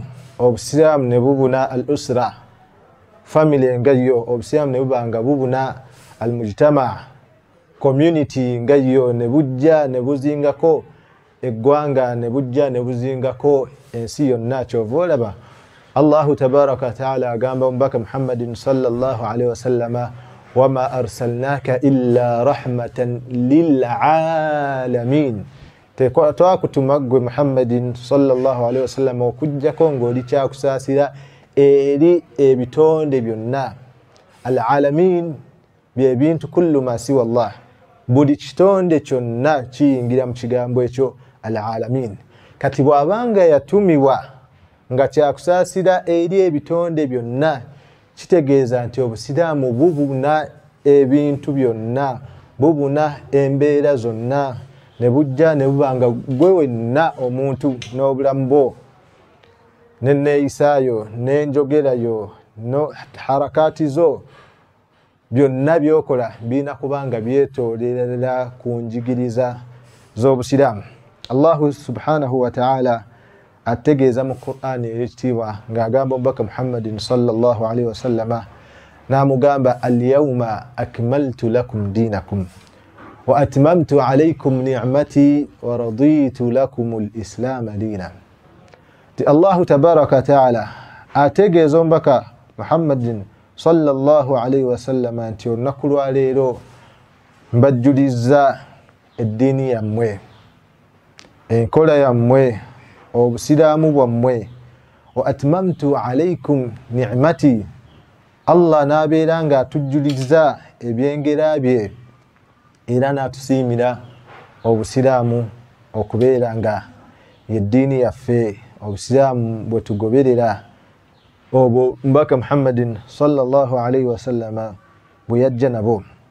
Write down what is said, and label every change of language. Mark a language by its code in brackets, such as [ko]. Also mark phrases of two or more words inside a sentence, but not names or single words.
[lg] Obusiraamu ne bubuna al-usra, family nga yo. Obusiraamu ne bubanga bubuna al-mujtama, community nga yo, ne bujja ne buzingako eggwanga, ne bujja ne buzingako ensi yonna. Kyova olaba [ar] الله تبارك وتعالى [lg] agamba omubaka Muhammadin [ar] صلى الله عليه وسلم وما أرسلناك إلا رحمة للعالمين. [lg] Twakutuma gwe Muhammadin [ar] صلى الله عليه وسلم [lg] okujjako ng'oli kyakusaasira eri ebitonde byonna. Al-alamin bye bintu [ar] كل ما سوى الله, [lg] buli kitonde kyonna kiyingira mu kigambo ekyo al-alamin. Kati bw'abanga yatumibwa nga kyakusaasira eri ebitonde byonna, kitegeeza nti obusiraamu bubuna ebintu byonna, bubuna embeera zonna, ne bujja ne bubanga gwe wenna omuntu n'obulamu bwo n'enneeyisaayo n'enjogerayo no harakaati zo, byonna byokola birina kubanga byetoolera ku njigiriza z'obusiraamu. [ar] الله سبحانه وتعالى [lg] ategeeza mu Qur'ani ekitiibwa ng'agamba omubaka Muhammadin [ar] صلى الله عليه وسلم, n'amugamba اليوم أكملت لكم دينكم وأتممت عليكم نعمتي ورضيت لكم الإسلام دينا. [lg] Ti [ar] الله تبارك وتعالى [lg] ategeeza omubaka Muhammadin [ar] صلى الله عليه وسلم [lg] nti olunaku lwa leero mbajjulizza eddiini yammwe, enkola yammwe, obusiraamu bwammwe. [ar] وأتممت عليكم نعمتي, [lg] Allah n'abeera ng'atujjuliza ebyengera bye era n'atusiimira obusiraamu okubeera nga yeddiini yaffe obusiraamu bwe tugoberera obwo mbaka Muhammadin [ar] صلى الله عليه وسلم [lg] bwe yajja nabo.